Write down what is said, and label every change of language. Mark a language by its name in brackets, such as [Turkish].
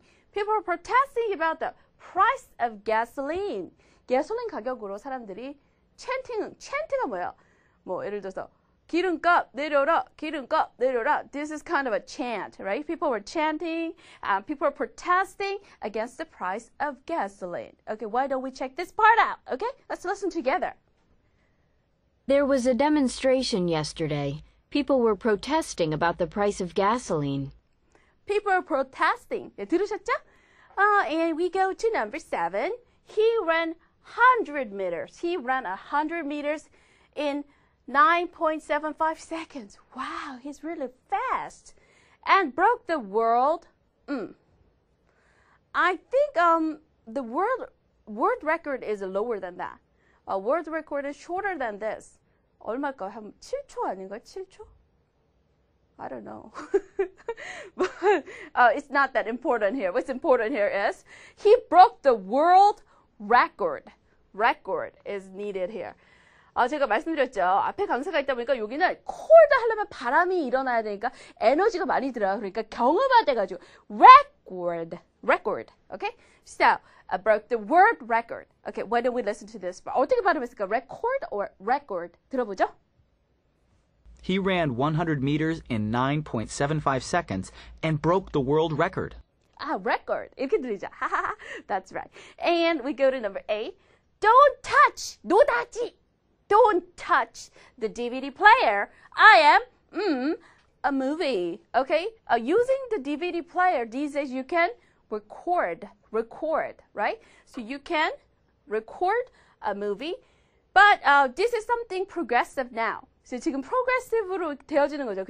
[English] People were protesting about the price of gasoline. [Korean] 가솔린 가격으로 사람들이 chanting가 뭐예요? 뭐 예를 들어서 기름값 내려라, 기름값 내려라. [English] This is kind of a chant, right? People were chanting, people were protesting against the price of gasoline. Okay, why don't we check this part out? Okay, let's listen together. There was a demonstration yesterday. People were protesting about the price of gasoline. People were protesting. [Korean] 네, 들으셨죠? [English] And we go to number 7. He ran 100 meters. He ran 100 meters in 9.75 seconds. Wow, he's really fast. And broke the world. I think the world record is lower than that. World record is shorter than this. [Korean] 얼마일까요? 한 7초 아닌가요? 7초? [English] I don't know. But it's not that important here. What's important here is he broke the world record. Record is needed here. [Korean] 제가 말씀드렸죠. 앞에 강사가 있다 보니까 여기는 cold 하려면 바람이 일어나야 되니까 에너지가 많이 들어요. 그러니까 경음화돼가지고 record. [English] Okay? So, broke the world record. Okay, why don't we listen to this? [Korean] 어떻게 발음했을까? Record or record? 들어보죠. [English] He ran 100 meters in 9.75 seconds and broke the world record. Record. [Korean] 이렇게 들리죠. [English] That's right. And we go to number 8. Don't touch. 노다지. Don't touch the DVD player. I am a movie. Okay? Using the DVD player these days you can record, right? So you can record a movie. But this is something progressive now. [Korean] So 지금 progressive로 되어지는 거죠.